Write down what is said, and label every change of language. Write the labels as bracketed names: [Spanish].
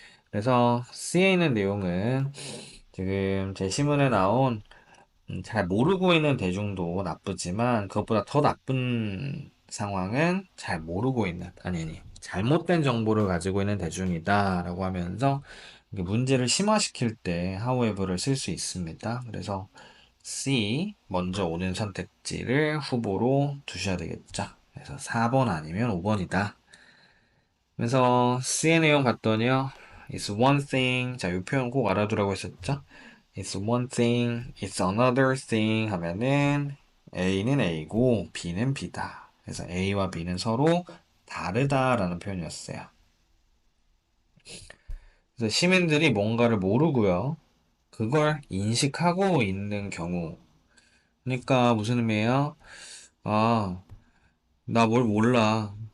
[Korean] 그래서 C에 있는 내용은 지금 제시문에 나온 잘 모르고 있는 대중도 나쁘지만 그것보다 더 나쁜 상황은 잘 모르고 있는, 아니, 잘못된 정보를 가지고 있는 대중이다 라고 하면서 문제를 심화시킬 때 however를 쓸 수 있습니다. 그래서 C 먼저 오는 선택지를 후보로 두셔야 되겠죠. 그래서 4번 아니면 5번이다. 그래서 C의 내용 봤더니요. [English] It's one thing. [Korean] 자, 이 표현 꼭 알아두라고 했었죠. [English] It's one thing, it's another thing [Korean] 하면은 A는 A고 B는 B다. 그래서 A와 B는 서로 다르다라는 표현이었어요. 그래서 시민들이 뭔가를 모르고요. 그걸 인식하고 있는 경우. 그러니까 무슨 의미예요? 아, 나 뭘 몰라.